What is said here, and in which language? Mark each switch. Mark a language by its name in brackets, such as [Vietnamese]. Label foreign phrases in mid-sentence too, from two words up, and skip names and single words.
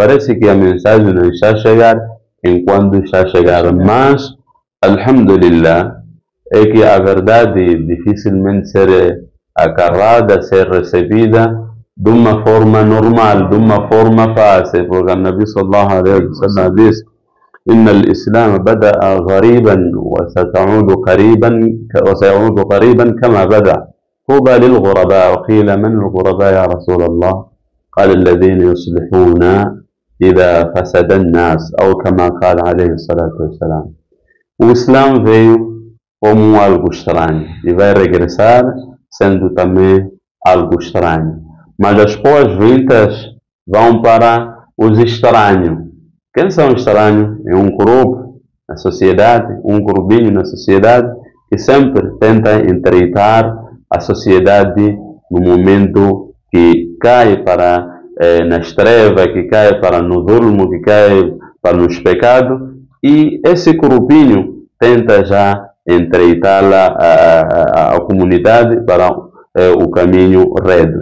[Portuguese] Parece que a mensagem não está a chegar enquanto está a chegar, mas, alhamdulillah, é que a verdade dificilmente ser agarrada, ser recebida de uma forma normal, de uma forma fácil, porque o Nabi [Arabic] صلى الله عليه وسلم [Portuguese] diz: [Arabic] إن الإسلام بدأ غريبا وسيعود قريبا كما بدأ طوبى للغرباء. وقيل من الغرباء يا رسول الله؟ قال الذين يصلحون إذا فسد الناس، أو كما قال عليه الصلاة والسلام. [Portuguese] O Islã veio como algo estranho e vai regressar sendo também algo estranho. Mas as boas-vindas vão para os estranhos. Quem são estranhos? É um grupo na sociedade, um grupinho na sociedade que sempre tenta entreitar a sociedade no momento que cai para nas trevas, que cai para no zulmo, que cai para nos pecados, e esse grupinho tenta já entreitá-la a comunidade para o caminho reto.